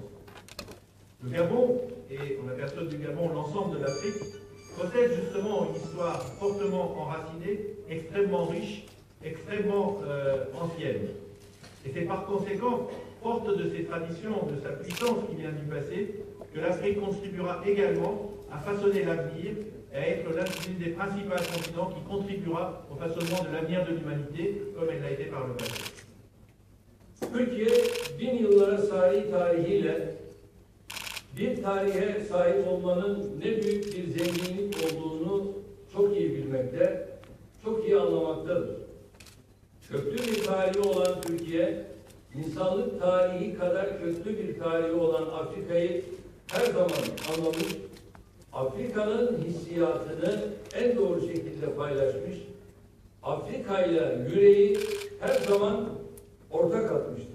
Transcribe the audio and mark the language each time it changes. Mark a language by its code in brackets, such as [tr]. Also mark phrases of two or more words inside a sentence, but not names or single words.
[fr] Le Gabon, et en la personne du Gabon, l'ensemble de l'Afrique, possède justement une histoire fortement enracinée, extrêmement riche, extrêmement ancienne. Et c'est par conséquent, forte de ses traditions, de sa puissance qui vient du passé, que l'Afrique contribuera également à façonner l'avenir et à être l'une des principales continents qui contribuera au façonnement de l'avenir de l'humanité, comme elle l'a été par le passé. [tr] Türkiye 1000 yıllara sahip tarihiyle bir tarihe sahip olmanın ne büyük bir zenginlik olduğunu çok iyi bilmekte, çok iyi anlamaktadır. Köklü bir tarihi olan Türkiye, insanlık tarihi kadar köklü bir tarihi olan Afrika'yı her zaman anlamış, Afrika'nın hissiyatını en doğru şekilde paylaşmış, Afrika'yla yüreği her zaman ortak atmıştır.